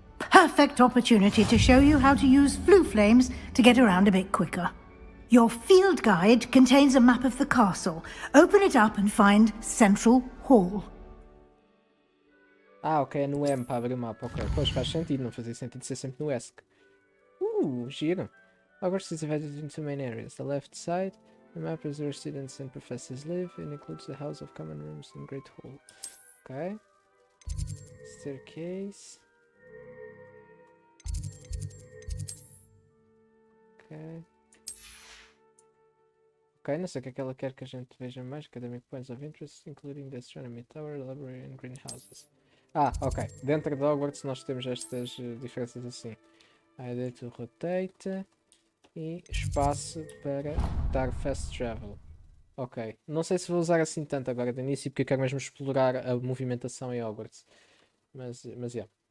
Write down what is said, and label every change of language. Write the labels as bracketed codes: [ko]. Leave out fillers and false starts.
[en] Perfect opportunity to show you how to use flue flames to get around a bit quicker. Your field guide contains a map of the castle. Open it up and find Central Hall. [pt] Ah, ok, é no M para abrir o mapa, ok. Pois faz sentido, não fazia sentido ser sempre no ESC. Giro. [en] Hogwarts is divided into two main areas. The left side, the map is where students and professors live and includes the House of Common Rooms and Great Hall. Ok. Staircase. Ok. [pt] Ok, não sei o que é que ela quer que a gente veja mais. [en] Academic Points of Interest, including the Astronomy Tower, Library and Greenhouses. [pt] Ah, ok. Dentro de Hogwarts nós temos estas diferenças assim. [en] ID to rotate [pt] e espaço para dar [en] fast travel. Ok. [pt] Não sei se vou usar assim tanto agora de início porque eu quero mesmo explorar a movimentação em Hogwarts. Mas yeah.